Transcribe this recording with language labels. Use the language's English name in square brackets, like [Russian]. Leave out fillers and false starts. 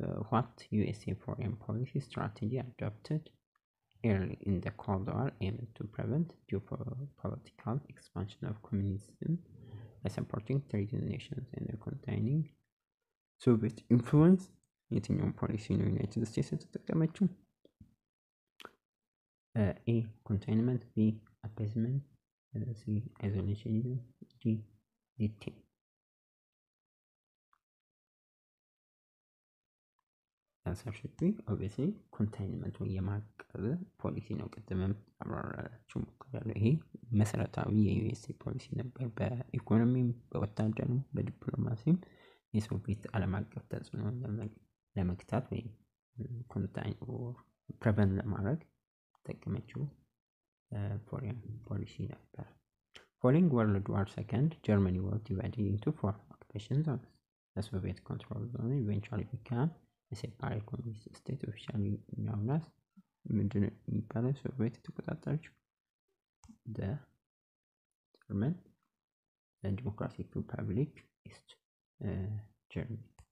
[English] What USA foreign policy strategy adopted early in the Cold War aimed to prevent geopolitical expansion of communism by supporting third nations and containing Soviet influence? [Amharic] የትኛውን ፖሊሲ ነው ዩናይትድ ስቴትስ የተጠቀመችው? [English] A, containment. B, appeasement. C, isolationism. D, detain. answer should be obviously containment [Amharic] ወይ የማቀብ ፖሊሲ ነው። ቅድምም አብራራችሁ ሞክሬያለሁ። ይሄ መሰረታዊ የዩኤስኤ ፖሊሲ ነበር። በኢኮኖሚም በወታደርም በዲፕሎማሲም የሶቪየት ዓለም አቀፍ ተጽዕኖ ለመግታት ወይም ኮንታይን ፕሪቨንት ለማድረግ ተጠቀመችው ፎሬን ፖሊሲ ነበር። [English] Following World War II, Germany was divided into 4 occupation zones. The Soviet controlled zone eventually became a separate communist state, officially known as Soviet the German Democratic Republic East Germany.